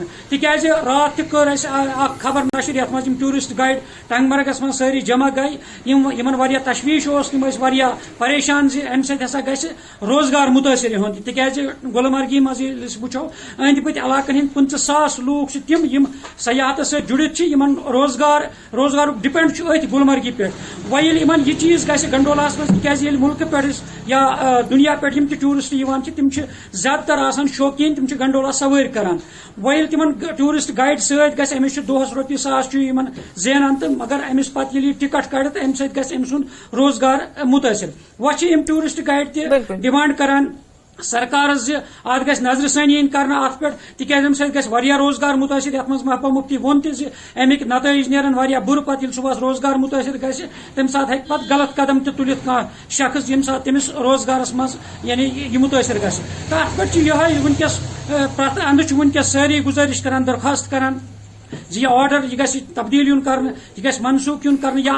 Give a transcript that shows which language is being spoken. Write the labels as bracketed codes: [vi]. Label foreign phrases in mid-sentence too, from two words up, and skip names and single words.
[ks] تکیازِ رات تہ کر اسہ اکھ خبر نشر یتھ مز [en] tourist guide [ks] ٹنگمرگس مز ساری جمع گئی یمن واریاہ تشویش اوس تم ٲسۍ واریاہ پریشان زِ امہ سۭتۍ ہسا گژھِ روزگار متٲثر یِہُنٛد تکیازِ گلمرگی مز ییٚلہِ أسۍ وٕچھو أنٛدۍ پٔکۍ علاقن ہٕنٛدۍ 50,000 لوٗکھ چھِ تِم یم سیاحت ست جڑت یمن روزگار ڈپینڈ ات گلمرگی پہ ویل یمن یہ چیز گژھِ گنڈولاس مز تکیازِ ییٚلہِ ملکہ پہ یا دنیا پہ یم تہ ٹورسٹ یوان چھِ تم چھِ زیادٕ تر آسان شوقین تم چھِ گنڈولا سوٲرۍ کران ویل تمن ٹورسٹ گائیڈ ست گژھِ امس دۄہس رۄپیہِ 1,000 چھُ یمن زینان تو مگر امس پتہٕ ییٚلہِ یہِ ٹکٹ کڑِ تو امہ سۭتۍ گژھِ أمۍ سُنٛد روزگار متٲثر وۄنۍ چھِ یم [en] tourist guide [ks] تہ ڈیمانڈ کران سرکارس زِ ات گژھِ نظر ثانی یِن کرنہٕ ات پہ تکیازِ امہ سۭتۍ گژھِ واریاہ روزگار متٲثر یتھ مز محبوبہ مفتی ووٚن تہِ زِ امیک نتائج نیرن واریاہ بُرٕ پتہٕ ییٚلہِ صبحس روزگار متٲثر گژھِ تمہِ ساتہٕ ہیٚکہِ پتہٕ غلط قدم تہِ تُلِتھ کانٛہہ شخص ییٚمہِ ساتہٕ تٔمِس روزگارس منٛز یعنی یہِ متٲثر گژھِ تہٕ اتھ پٮ۪ٹھ چھُ یِہوے ونکیٚس پرٛٮ۪تھ اندٕ چھُ ونکیٚس سٲری گُزٲرِش کران درخواست کران زِ یہ آرڈر یہ گژھِ تبدیل یُن کرنہٕ یہِ گژھِ منسوخ یُن کرنہٕ یا